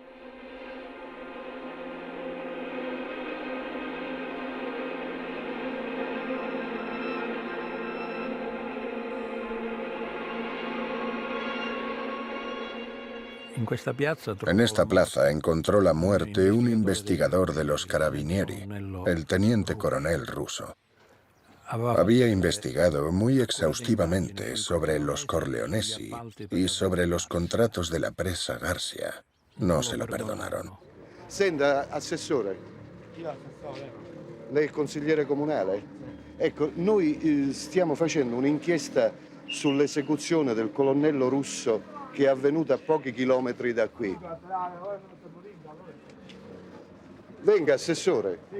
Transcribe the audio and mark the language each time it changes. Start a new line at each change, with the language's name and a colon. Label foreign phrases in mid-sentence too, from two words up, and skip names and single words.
Spanish: En esta plaza encontró la muerte un investigador de los Carabinieri, el teniente coronel ruso. Había investigado muy exhaustivamente sobre los Corleonesi y sobre los contratos de la presa Garcia. No se lo perdonaron.
Italian: Senta, assessore, lei è il consigliere comunale? Ecco, noi stiamo facendo un'inchiesta sull'esecuzione del colonnello russo che è avvenuta a pochi chilometri da qui. Venga, assessore.